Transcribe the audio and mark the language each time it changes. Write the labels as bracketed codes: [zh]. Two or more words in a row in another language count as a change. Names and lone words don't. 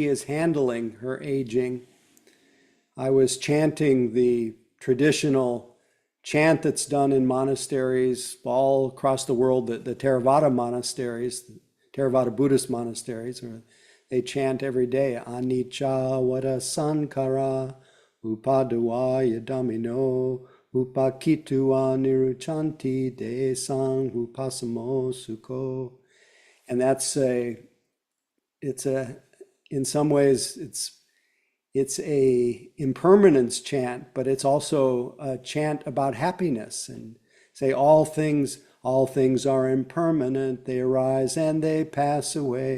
[en] is handling her aging, I was chanting the traditional chant that's done in monasteries all across the world, the Theravada monasteries, Theravada Buddhist monasteries, or they chant every day, [pi] Anicca Vada Sankara Upadavaya Dhammino Upakitva Niruchanti Desang Upasamo Sukho. [en] And in some ways, it's a impermanence chant, but it's also a chant about happiness, and say all things are impermanent, they arise and they pass away.